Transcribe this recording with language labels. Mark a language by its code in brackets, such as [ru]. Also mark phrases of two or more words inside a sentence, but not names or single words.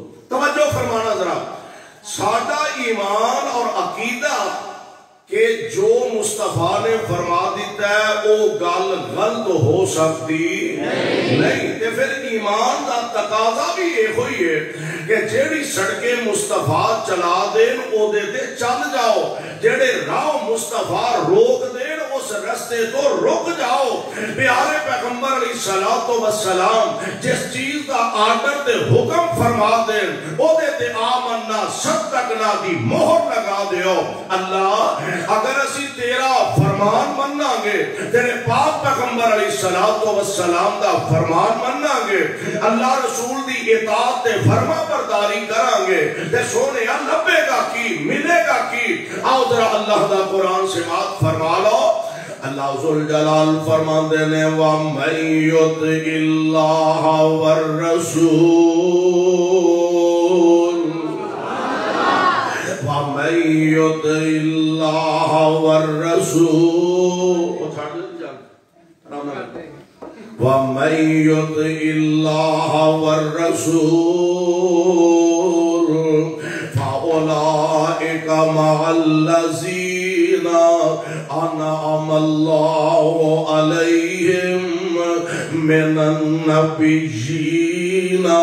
[ur] توجہ فرمانا ذرا سادہ ایمان اور عقیدہ کہ جو مصطفیٰ نے فرما دیتا ہے وہ گل غلط ہو سکتی نہیں. [pa] تے پھر ایمان دا تقاضا بھی یہ ہوئی ہے کہ جیڑی سڑکے مصطفیٰ چلا دین او دے تے چل جاؤ. جیڑے راہ مصطفیٰ روک دین اس رستے تو رک جاؤ. پیارے پیغمبر علیہ السلام جس چیز دا آرڈر تے حکم فرما دین او دے تے [ar] آمنا صدقنا [pa] دی مہر لگا دیو. اللہ اگر اسی تیرا فرمان مننا گے تیرے پاک پیغمبر علیہ السلام دا فرمان مننا گے اللہ رسول دی اطاعت تے فرما برداری کران گے تے سونے لبے گا کی ملے گا کی. آؤ ذرا اللہ دا قرآن سے بات فرما لو. اللہ ذوالجلال فرمان دینے [ar] وَمَن يُطِعِ اللَّهَ وَالرَّسُولَ وَمَن يُطِعِ اللَّهَ وَالرَّسُولَ وَمَن يُطِعِ اللَّهَ وَالرَّسُولَ فَأُولَئِكَ مَعَ الَّذِينَ أَنْعَمَ اللَّهُ عَلَيْهِمْ مِنَ النَّبِيِّينَ